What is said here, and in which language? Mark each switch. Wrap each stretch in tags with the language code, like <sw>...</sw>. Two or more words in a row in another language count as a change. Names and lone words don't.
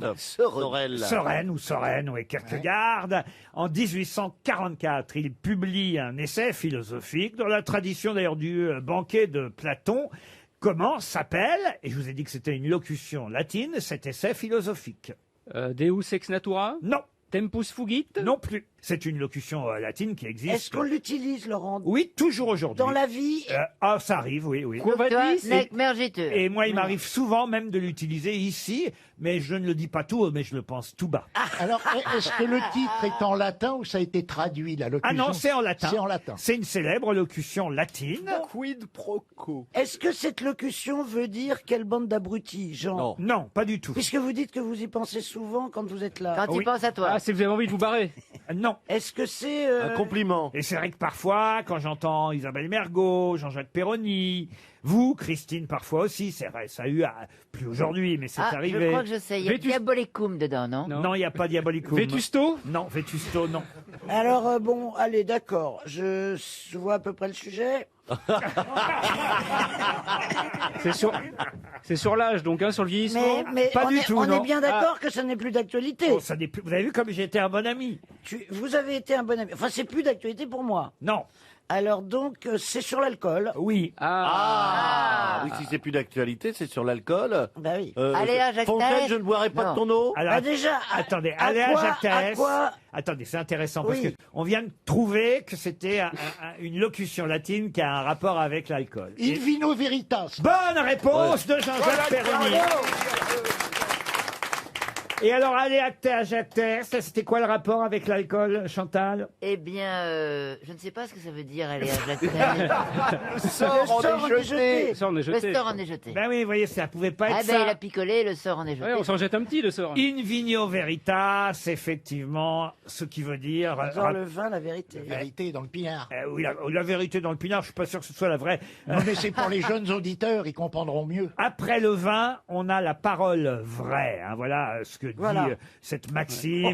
<fr>note. Sorel. Soren, oui, Kierkegaard. En 1844, il publie un essai philosophique, dans la tradition d'ailleurs du banquet de Platon. Comment s'appelle, et je vous ai dit que c'était une locution latine, cet essai philosophique?</fr> <la>Deus ex natura.</la> <fr>Non.</fr> <la>Tempus fugit.</la> <fr>Non plus. C'est une locution latine qui existe. Est-ce qu'on l'utilise, Laurent? Oui, toujours aujourd'hui. Dans la vie? Ça arrive, oui, oui.</fr> <la>Quo vadis? Nec mergitur.</la> <fr>Et moi, il m'arrive souvent même de l'utiliser ici, mais je ne le dis pas tout, mais je le pense tout bas. Alors, est-ce que le titre est en latin ou ça a été traduit, la locution? Ah non, c'est en latin. C'est en latin. C'est une célèbre locution latine.</fr> <la>Quid pro quo.</la> <fr>Est-ce que cette locution veut dire quelle bande d'abrutis, Jean? Non, pas du tout. Puisque vous dites que vous y pensez souvent quand vous êtes là. Quand il pense à toi. Ah, c'est que vous avez envie de vous barrer. Non. Est-ce que c'est... Un compliment. Et c'est vrai que parfois, quand j'entends Isabelle Mergo, Jean-Jacques Perroni, vous, Christine, parfois aussi, c'est vrai, ça a eu, plus aujourd'hui, mais c'est arrivé. Je crois que je sais, il y a Diabolicum dedans, non? Non, il n'y a pas Diabolicum. Vétusto? Non, Vétusto, non. Alors, bon, allez, d'accord, je vois à peu près le sujet. C'est sur l'âge, donc, hein, sur le vieillissement. Mais Pas on du est, tout, on non. est bien d'accord que ça n'est plus d'actualité. Oh, ça n'est plus- Vous avez vu comme j'ai été un bon ami? Vous avez été un bon ami. Enfin, c'est plus d'actualité pour moi. Non. Alors donc, c'est sur l'alcool. Oui. Oui, si c'est plus d'actualité, c'est sur l'alcool. Bah oui. Aléa, Jacques Fontaine, Thérèse. je ne boirai pas Non. de ton eau. Alors, Bah déjà, attendez, à allez à quoi- Jacques à Thérèse. quoi- Attendez, c'est intéressant parce Oui. que on vient de trouver que c'était une locution latine qui a un rapport avec l'alcool.</fr> <la>In vino veritas.</la> <fr>Bonne réponse de Jean-Jacques Perroni. Et alors, allez à Jacques Thérèse, ça, c'était quoi le rapport avec l'alcool, Chantal? Eh bien, je ne sais pas ce que ça veut dire aller à Jacques Thérèse. Le sort en est jeté. Le sort en est Le jeté. sort en est jeté. Ben oui, vous voyez, ça pouvait pas Ah être ben, il ça. a picolé, le sort en est jeté. Ouais, on s'en jette un petit, le sort.</fr> <la>In vigno veritas,</la> <fr>effectivement, ce qui veut dire... Dans le vin, la vérité. Vérité dans le pinard. oui, la vérité dans le pinard, je suis pas sûr que ce soit la vraie. Non, mais c'est pour les jeunes auditeurs, ils comprendront mieux. Après le vin, on a la parole vraie. Hein, voilà ce que que dit Voilà. cette maxime.</fr>